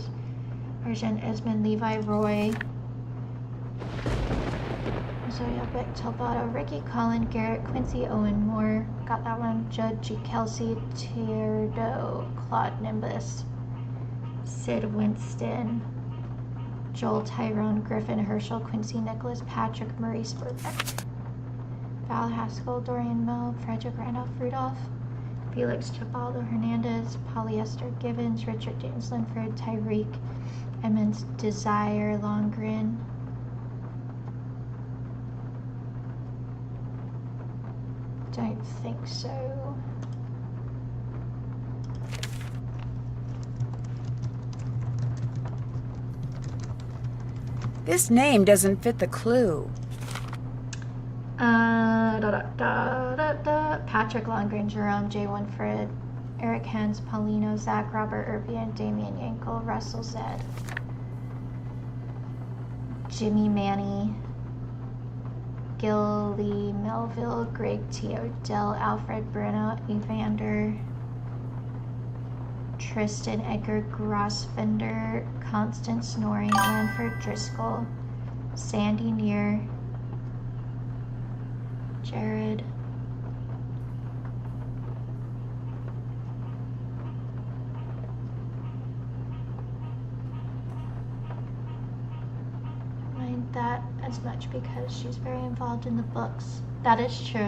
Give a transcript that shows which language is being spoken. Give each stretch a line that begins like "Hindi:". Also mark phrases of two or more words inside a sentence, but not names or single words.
English: Arjun, Esmond, Levi, Roy. Sonia Beck, Talbotto, Ricky Collin, Garrett, Quincy Owen Moore, got that one, Judd G. Kelsey, Tierdo, Claude Nimbus, Sid Winston, Joel Tyrone, Griffin Herschel, Quincy Nicholas, Patrick Murray Spurbeck, Val Haskell, Dorian Moe, Frederick Randolph Rudolph, Felix Chibaldo Hernandez, Polyester Gibbons, Richard James Linford, Tyreek Emmons, Desire Longren, don't think so. This name doesn't fit the clue. Patrick Longren, Jerome J. Winfred, Eric Hens, Paulino, Zach, Robert Urbian, Damian Yankel, Russell Zed, Jimmy Manny, Gilly Melville, Greg T. Odell, Alfred Bruno, Evander, Tristan Edgar Grossfender, Constance Norrie, Lanford Driscoll, Sandy Neer, Jared, mind that as much because she's very involved in the books. That is true.